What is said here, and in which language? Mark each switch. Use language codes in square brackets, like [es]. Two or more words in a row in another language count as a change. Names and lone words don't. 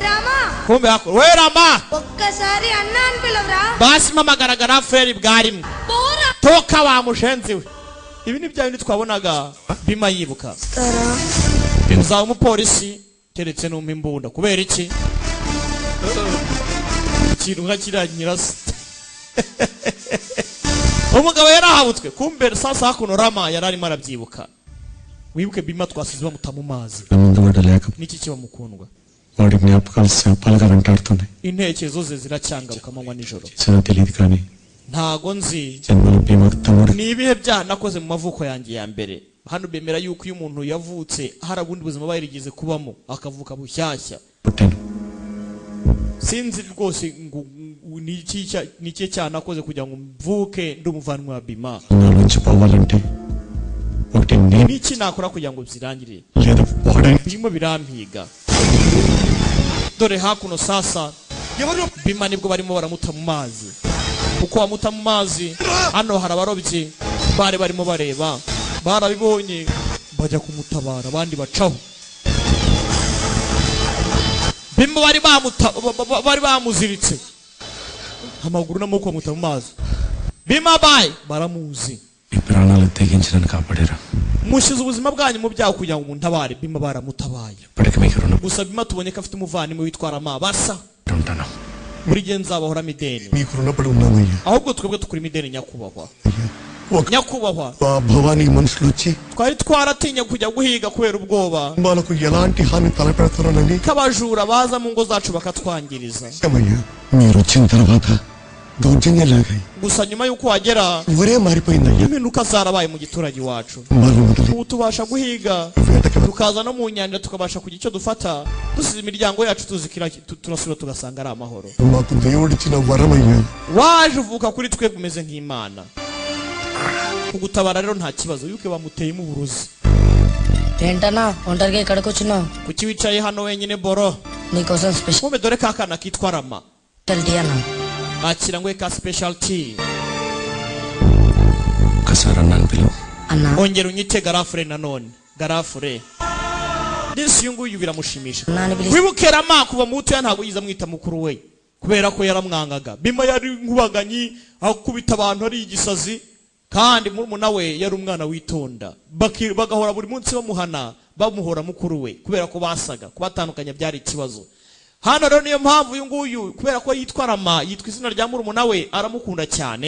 [te] రామా [rw] kumbe hakuru we Rama [te] ఒక్కసారి అన్నాను పిలవరా [rw] basi mpamagaragara feri bwarimwe [te] పోరా [rw] toka wa mushenzi we ibi ni bya bindi twabonaga bima yibuka uzaba umupolisi keretse numpa imbunda kubera iki ikintu nka kiriya nyirasi umugabo yarahabutswe kumbe sasa hakuno Rama yari arimo arabyibuka wibuke bima twasize bamuta mu mazi [te] ముందు లేక [rw] niki kiba mukundwa [te] వాడి జ్ఞాపకాలు శాపాలుగా వెంటాడుతున్నాయి [rw] intekerezo ze ziracyangaruka amanywa nijoro [te] చాలా తెలియదు కానీ [rw] ntago nzi [te] జన్మలో భీమకు తమ్ముడు [rw] ni ibihe byaha nakoze mu mavuko yanjye ya mbere hano bemera yuko iyo umuntu yavutse hari ubundi buzima bayirigeze kubamo akavuka bushyashya [te] పుట్టాను [rw] sinzi rwose niki cyane nakoze kugira ngo mvuke ndi umuvandimwe wa bima [te] నా నుంచి పోవాలంటే ఒకటి నేను [rw] niki nakora kugira ngo zirangire [te] లేదా వాడని [rw] birimo birampiga dore hakuno sasa bima nibwo barimo baramuta mu mazi uko bamuta mu mazi hano hari abarobyi bari barimo bareba barabibonye bajya kumutabara abandi bacaho bima bari bamuziritse amaguru n'amaboko bamuta mu mazi bima bayi baramuzi [te] ఈ ప్రాణాలు తెగించడానికి కాపాడారు [rw] mushize ubuzima bwanyu mu byaho kugira ngo umuntabare bima baramutabaye [te] ఇప్పటికి మీకు రుణపడి [rw] gusa bima tubonye ko afite umuvandimwe witwara amabasa [te] ఉంటాను [rw] buri gihe nzabahora mideni [te] మీకు రుణపడి ఉన్నామయ్యా [rw] ahubwo twebwe tukuri mideni nyakubahwa nyakubahwa [te] భవానీ మనుషులు వచ్చి [rw] twari twaratinye kujya guhiga kubera ubwoba [te] వాళ్ళకు ఎలాంటి హాని తలపెడతారోనని [rw] k'abajura baza mu ngo zacu bakatwangiriza [te] అయ్యా మీరు వచ్చిన తర్వాత దౌర్జన్యాలాగాయి [rw] gusa nyuma y'uko wagera [te] ఊరే మారిపోయిందయ్యా [rw] impinduka zarabaye mu giturage iwacu [te] వాళ్ళు మొదలు [rw] ubu tubasha guhiga tukaza no mu nyanja tukabasha kugira icyo dufata dusize imiryango yacu tuzikira turasubira tugasanga ari amahoro [te] మాకు దేవుడిచ్చిన వరమయ్యా [rw] waje uvuka kuri twe umeze nk'imana kugutabara rero nta kibazo yuko bamuteyemo uburozi [te] ఏంటన్నా ఒంటరిగా ఇక్కడికి వచ్చినావు [rw] kuki wicaye hano wenyine boro [te] నీకోసం స్పెషల్ [rw] kumbe dore ka kana kitwa rama [te] టీ అన్నా [rw] akira ngo ka [en] special tea [te] ఒకసారి అన్నాను పిలువు అన్నా [rw] ongera unyite garafure nanone garafure disi uyu nguyu biramushimisha nani bili wibuke rama kuva mu muto ntabwo yiza mwita mukuru we kubera ko yaramwangaga bima yari nkubaganyi akubita abantu ari igisazi kandi murumuna we yari umwana witonda bagahora buri munsi bamuhana bamuhora mukuru we kubera ko basaga kubatandukanya byari ikibazo hano rero niyo mpamvu uyu nguyu kubera ko yitwa rama yitwa izina rya murumuna we aramukunda cyane